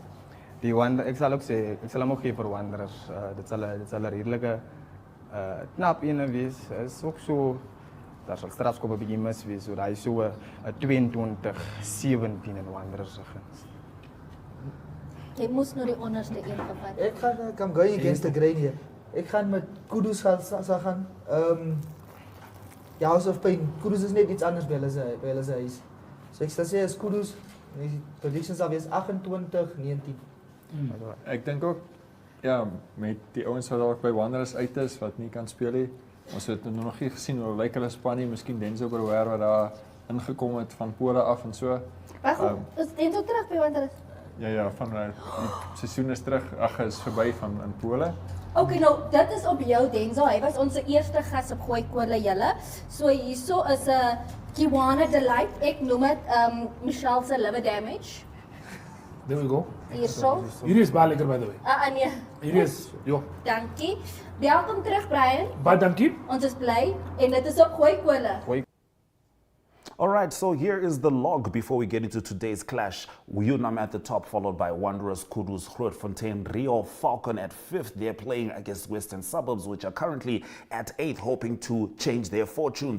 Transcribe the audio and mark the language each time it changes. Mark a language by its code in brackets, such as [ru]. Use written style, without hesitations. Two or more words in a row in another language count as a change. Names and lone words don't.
[af] Die Wanderers, ek sal ook sê, ek sal hom ook gee vir Wanderers. Dit sal 'n redelike knap ene wees. Is ook so, daar sal strafskop 'n bietjie mis wees, so daai so 'n 22-17 in Wanderers se guns. Jy moes nou die onderste een gevat. Ek gaan [en] going against the grain [af] hier. Ek gaan met Kudus gaan. Ja, House of Pain. Kudus is net iets anders by hulle se huis. So ek sal sê as Kudus, die predictions sal wees 28-19. Ek dink ook ja, met die ouens wat dalk by Wanderers uit is wat nie kan speel nie. Ons het nog nie gesien hoe lyk hulle span nie. Miskien Denzel Brouwer wat daar ingekom het van Pole af en so. Wag, is Denzel terug by Wanderers? Ja, van die seisoen is terug. Ag, is verby van in Pole. Okay, nou dit is op jou Denzel. Hy was ons eerste gas op Gooi Kole julle. So hierso is 'n Kiwana Delight. Ek noem dit Michelle se [en] liver damage. There we go. [af] Hierso. Hierdie is baie lekker [en] by the way. [af] Nee. Hierdie is, ja. Dankie. Welkom terug Brian. Baie dankie. Ons is bly en dit is op Gooi Kole. [en] All right, so here is the log before we get into today's clash. UNAM at the top, followed by Wanderers, Kudus, Grootfontein, REHO FALCON at 5th. They're playing against Western Suburbs, which are currently at 8th, hoping to change their fortunes.